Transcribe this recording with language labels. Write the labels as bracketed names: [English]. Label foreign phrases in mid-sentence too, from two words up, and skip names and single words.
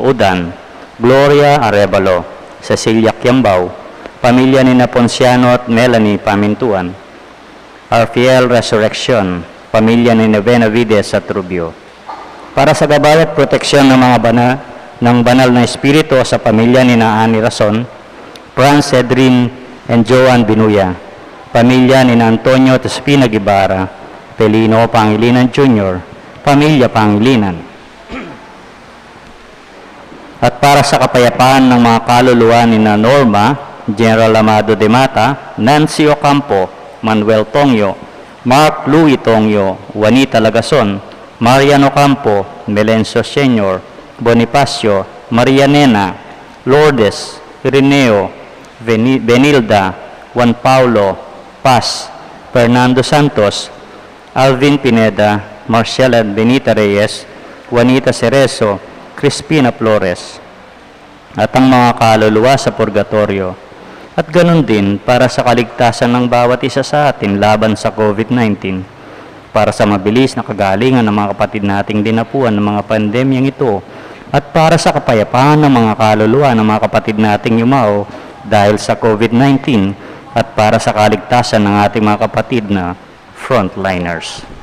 [Filipino] Udan, Gloria Arevalo, Cecilia Quiambao, pamilya ni na Ponciano at Melanie Pamintuan, Arfiel Resurrection, pamilya ni na Benavides at Rubio, para sa gabay at proteksyon ng mga banal na espiritu sa pamilya ni na Ani Rason, Franz Cedrin and Joan Binuya, pamilya ni na Antonio Tespina Guevara, Pelino Pangilinan Jr., pamilya Pangilinan, at para sa kapayapaan ng mga kaluluwa ni na Norma, General Amado de Mata, Nancy Ocampo, Manuel Tongyo, Mark Louis Tongyo, Juanita Lagason, Marian Ocampo, Melencio Sr., Bonifacio, Maria Nena, Lourdes, Irineo, Benilda, Juan Paulo, Paz, Fernando Santos, Alvin Pineda, Marcela Benita Reyes, Juanita Cerezo, Crispina Flores, at ang mga kaluluwa sa purgatorio. At ganun din para sa kaligtasan ng bawat isa sa atin laban sa COVID-19, para sa mabilis na kagalingan ng mga kapatid nating dinapuan ng mga pandemyang ito, at para sa kapayapaan ng mga kaluluwa ng mga kapatid nating yumao dahil sa COVID-19, at para sa kaligtasan ng ating mga kapatid na frontliners.